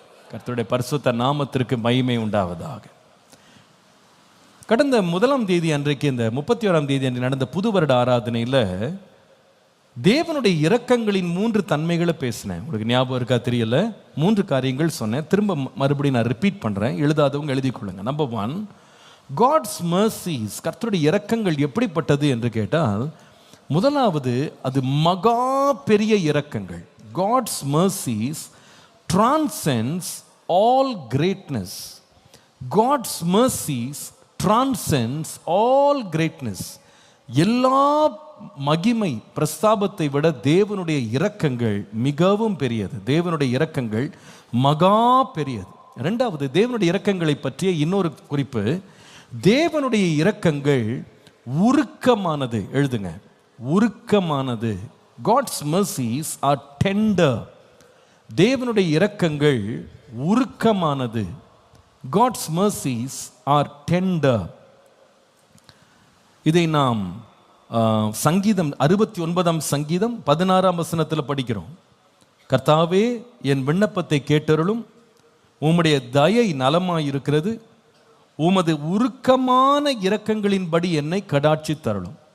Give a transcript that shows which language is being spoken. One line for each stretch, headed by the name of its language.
Tamil: கர்த்தருடைய பரிசுத்த நாமத்திற்கு மகிமை உண்டாவதாக. கடந்த 1ஆம் தேதி அன்றைக்கு, இந்த 31ஆம் தேதி அன்று நடந்த புது வருட ஆராதனையில் தேவனுடைய இரக்கங்களின் 3 தன்மைகளை பேசினேன். உங்களுக்கு ஞாபகம் இருக்கா தெரியல, 3 காரியங்கள் சொன்னேன். திரும்ப மறுபடியும் நான் ரிப்பீட் பண்ணுறேன், எழுதாதவங்க எழுதி கொள்ளுங்க. நம்பர் 1, காட்ஸ் மர்சிஸ், கர்த்தருடைய இரக்கங்கள் எப்படிப்பட்டது என்று கேட்டால், முதலாவது அது மகா பெரிய இரக்கங்கள்.
English: God's mercies transcends all greatness. God's mercies transcends all greatness.
Tamil: எல்லா மகிமை பிரஸ்தாபத்தை விட தேவனுடைய இரக்கங்கள் மிகவும் பெரியது. தேவனுடைய இரக்கங்கள் மகா பெரியது. 2வது, தேவனுடைய இரக்கங்களை பற்றிய இன்னொரு குறிப்பு, தேவனுடைய இரக்கங்கள் உருக்கமானது. எழுதுங்க, உருக்கமானது.
English: God's mercies are tender.
Tamil: தேவனுடைய இரக்கங்கள் உருக்கமானது.
English: God's mercies are tender.
Tamil: இதை நாம் சங்கீதம் 69ஆம் சங்கீதம் 16ஆம் வசனத்தில் படிக்கிறோம். கர்த்தாவே, என் விண்ணப்பத்தை கேட்டருளும், உம்முடைய தயை நலமாயிருக்கிறது, உமது உருக்கமான இரக்கங்களின்படி என்னை கடாட்சி தருளும்.